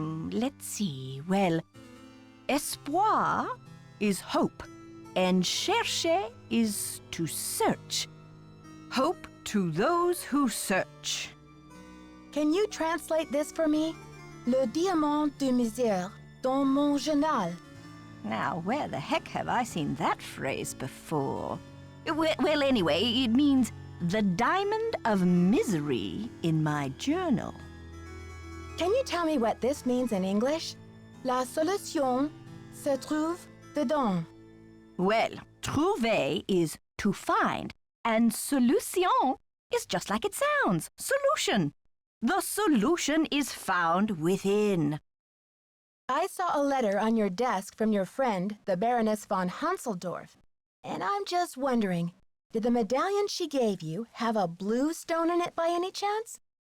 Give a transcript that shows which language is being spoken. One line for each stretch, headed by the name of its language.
English: Let's see. Well, espoir is hope, and chercher is to search. Hope to those who search. Can you translate this for me?
French: Le diamant de misère dans mon journal.
English: Now, where the heck have I seen that phrase before? Well, anyway, it means the diamond of misery in my journal. Can you tell me what this means in English?
French: La solution se trouve dedans.
English: Well, trouver is to find, and solution is just like it sounds, solution. The solution is found within. I saw a letter on your desk from your friend, the Baroness von Hanseldorf, and I'm just wondering, did the medallion she gave you have a blue stone in it by any chance?